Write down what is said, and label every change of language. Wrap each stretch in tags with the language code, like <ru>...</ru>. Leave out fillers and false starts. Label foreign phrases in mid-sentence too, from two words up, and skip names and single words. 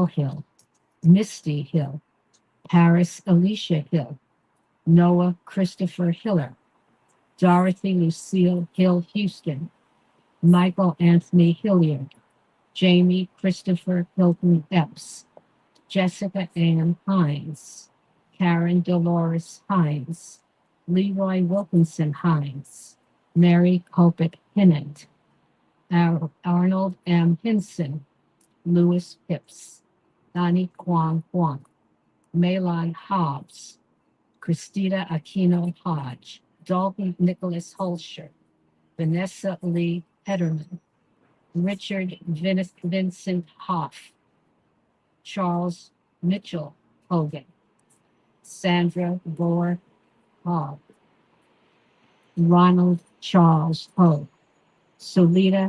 <en>Hill, Misty Hill, Paris Alicia Hill, Noah Christopher Hiller, Dorothy Lucille Hill Houston, Michael Anthony Hilliard, Jamie Christopher Hilton Epps, Jessica Ann Hines, Karen Dolores Hines, Leroy Wilkinson Hines, Mary Coppitt Hinnant, Arnold M. Hinson, Louis Phipps, Donnie Kwong Kwong, Malon Hobbs, Christina Aquino Hodge, Dalton Nicholas Holscher, Vanessa Lee Ederman, Richard Vincent Hoff, Charles Mitchell Hogan, Sandra Gore Hogg, Ronald Charles Hogue, Solita</en>